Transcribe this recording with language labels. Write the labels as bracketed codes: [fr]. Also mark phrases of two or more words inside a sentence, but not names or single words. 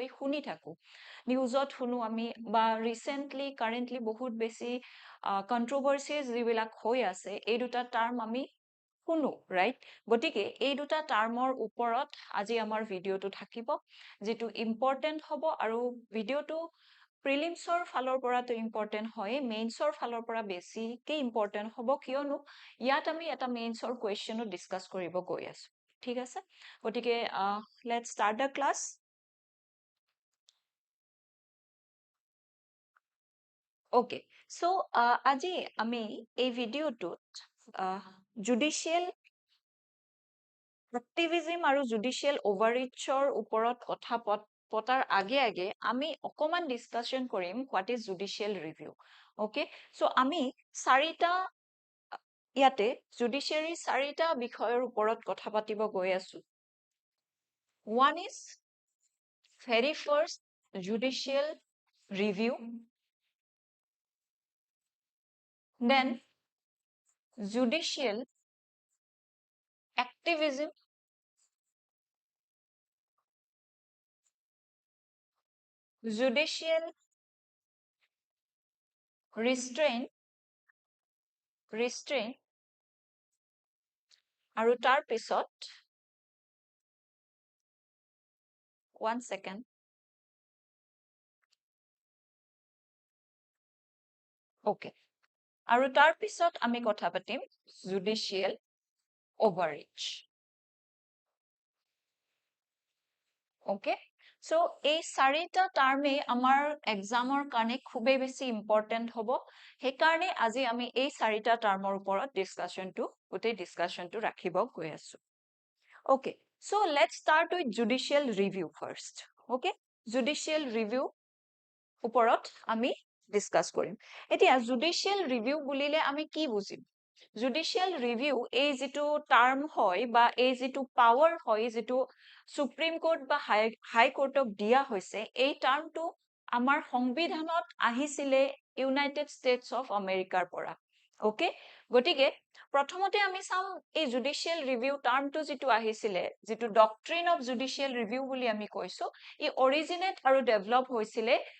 [as] শুনি থাকো নিউজত শুনো আমি বা [en] recently currently [as] বহুত বেছি কন্ট্ৰোভাৰ্সিজ যিবিলাক হৈ আছে এই দুটা টার্ম আমি শুনো ৰাইট গতিকে এই দুটা টার্মৰ ওপৰত আজি আমাৰ ভিডিঅটো থাকিব যেটো ইম্পৰ্টেন্ট হ'ব আৰু ভিডিঅটো প্ৰিলিমছৰ ফালৰ পৰাটো ইম্পৰ্টেন্ট হয় মেইনছৰ ফালৰ পৰা বেছি কে ইম্পৰ্টেন্ট হ'ব কিয়নো ইয়াত আমি এটা মেইনছৰ কোৱেশ্চনো ডিসকাস কৰিব গৈ আছো ঠিক আছে গতিকে [en] let's start the class Okay, so [as] আজি আমি এই ভিডিঅটোত [en] জুডিশিয়াল Activism আৰু judicial overreachৰ [as] ওপৰত কথা পতাৰ আগে আমি অকমান ডিসকাশন কৰিম [en] what is judicial review okay so [as] আমি চাৰিটা ইয়াতে [en] judiciary [as] চাৰিটা বিষয়ৰ ওপৰত কথা পাতিব গৈ আছো [en] one is very first judicial review then judicial activism judicial [as] restraint আৰু তাৰ পিছত [en] one second okay [as] আৰু তাৰ পিছত আমি কথা পাতিম [en] judicial overreach okay so [as] এই চাৰিটা টাৰ্মে আমাৰ এক্সামৰ কাৰণে খুবেই বেছি ইম্পৰ্টেন্ট হ'ব সেই কাৰণে আজি আমি এই চাৰিটা টাৰ্মৰ ওপৰত ডিসকাশনটো ৰাখিব গৈ আছো [en] okay so let's start with judicial review first okay judicial [as] review ওপৰত আমি ডিসকাস কৰিম এতিয়া [en] judicial review [as] বুলিলে আমি কি বুজিম [en] judicial review [as] এই যেটো টার্ম হয় বা এই যেটো পাওয়ার হয় যেটো সুপ্রিম কোর্ট বা হাই কোর্টক দিয়া হৈছে এই টার্মটো আমাৰ সংবিধানত আহিছিলে ইউনাইটেড স্টেটস অফ আমেৰিকাৰ পৰা ওকে গটিকে প্ৰথমতে আমি চাম এই [en] judicial review termটো [as] যেটো আহিছিলে যেটো [en] doctrine of judicial review [as] বুলি আমি কৈছো ই অৰিজিনেট আৰু ডেভেলপ হৈছিলে